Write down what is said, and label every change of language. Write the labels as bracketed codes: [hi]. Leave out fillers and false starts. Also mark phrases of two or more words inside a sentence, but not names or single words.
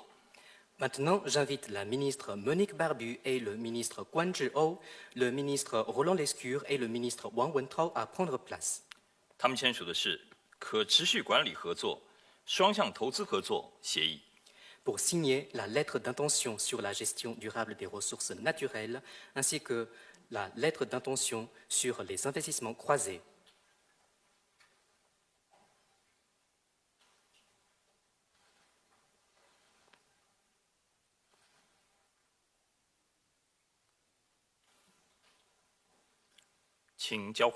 [fr] Maintenant, j'invite la ministre Monique Barbu et le ministre Guan Zhihou, le ministre Roland Lescure et le ministre Wang Wentao à prendre place. [zh] 他们签署的是可持续管理合作、双向投资合作协议。 [fr] Pour signer la lettre d'intention sur la gestion durable des ressources naturelles, ainsi que la lettre d'intention sur les investissements croisés. [zh] 请交换。